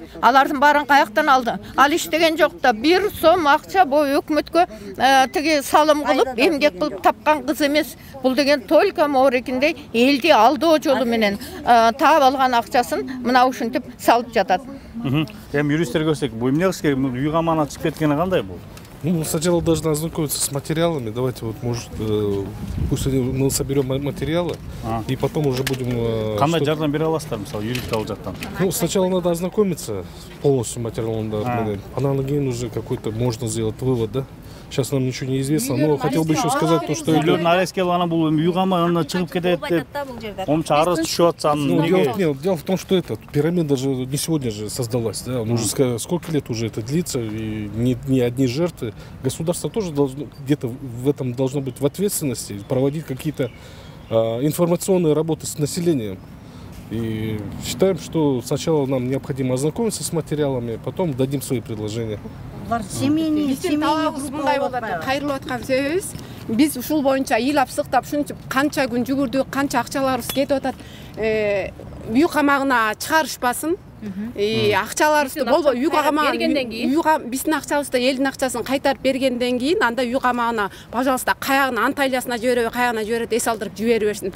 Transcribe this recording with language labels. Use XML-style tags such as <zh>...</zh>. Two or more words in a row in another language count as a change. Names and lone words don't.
<ky>Алардын баарын каяктан алды? Ал иштеген жок да, 1 сом акча бу өкмөткө тиги салым кылып, эмгек кылып тапкан кыз эмес. Бул деген только моорекиндей элди алдоо жолу менен таап алган акчасын мына ушинтип салып жатат. Эми юристтер көрсөк, бул эмне кылыш керек? Үй камагына чыгып кеткени кандай бул?</ky> <ru>Ну, сначала должны ознакомиться с материалами. Давайте вот, может, пусть мы соберем материалы, и потом уже будем...</ru> <ky>Кандай жардам бере аласыздар, мисалы, юридикалык жактан?</ky> <ru>Ну, сначала надо ознакомиться полностью материалом,</ru> <ky>анан кийин</ky> <ru>уже какой-то можно сделать вывод, да? Сейчас нам ничего не известно, но хотел бы еще сказать то, что...</ru> <ky>Үйлөрдүн ареске алган бул үй камагына чыгып кетет деп, омча арыз түшүп атса,</ky> <ru>дело в том, что эта пирамида же не сегодня же создалась, да? Уже сколько лет уже это длится, и не одни жертвы. Государство тоже должно, где-то в этом должно быть в ответственности, проводить какие-то информационные работы с населением. И считаем, что сначала нам необходимо ознакомиться с материалами, потом дадим свои предложения.</ru> <ky>Кайрылып аткан сөз, биз ушул боюнча ыйлап сыктап ушунча канча күн жүгүрдүк, канча акчаларыбыз кетип атат. Үй камагына чыгарышпасын. Акчаларыбызды болбой үй камагына бергенден кийин, биздин акчабызды, элдин акчасын кайтарып бергенден кийин, анда үй камагына, пожалуйста, каягына Анталиясына жибереби, каягына жиберет, эс алдырып жибере берсин.</ky>